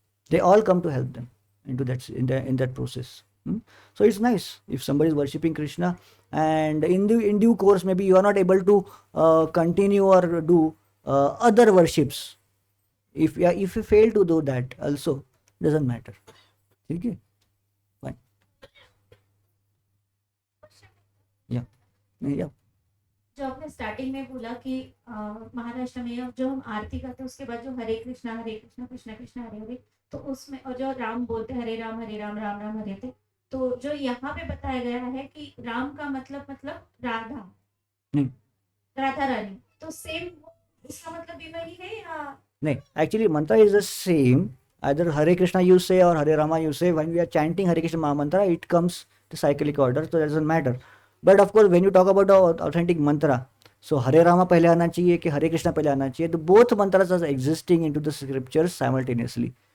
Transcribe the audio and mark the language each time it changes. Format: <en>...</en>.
<en>They all come to help them into that in that process. So it's nice if somebody is worshipping Krishna, and in due course maybe you are not able to continue or do other worships. If you fail to do that, also doesn't matter. Okay, fine. Question Yeah.</en> <hi>जो आपने starting में बोला कि महाराष्ट्र में अब जो हम आरती करते हैं उसके बाद जो हरे कृष्णा कृष्णा कृष्णा हरे हरे, तो उसमें और जो राम बोलते हैं हरे राम राम राम हरे हरे, तो जो यहाँ पे बताया गया है कि राम का मतलब राधा, नहीं राधा रानी, तो सेम इसका मतलब भी वही है या? नहीं,</hi> <en>actually mantra is the same. Either Hare Krishna you say or Hare Rama you say. When we are chanting Hare Krishna Maha Mantra, it comes to cyclic order, so that doesn't matter. But of course, when you talk about the authentic mantra, so Hare Rama</en> <hi>पहले आना चाहिए कि Hare Krishna पहले आना चाहिए, तो</hi> <en>both mantras are existing into the scriptures simultaneously.</en>